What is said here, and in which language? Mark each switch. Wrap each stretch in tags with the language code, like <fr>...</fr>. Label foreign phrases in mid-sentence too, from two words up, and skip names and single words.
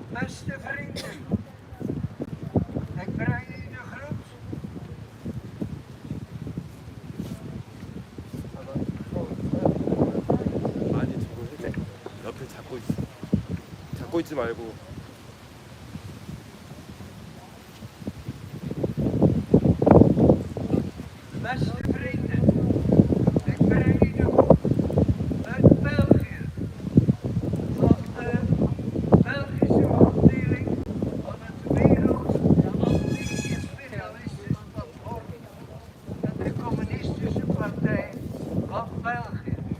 <nl>Beste vrienden, ik breng u de groet.</nl> <ko>아니 저거 옆에 잡고 있어. 잡고 있지 말고.</ko> <nl>Beste vrienden, ik breng u de groet uit België. Van de Belgische afdeling van het Wereld Anti-Imperialistisch Platform en de Communistische Partij van België.</nl>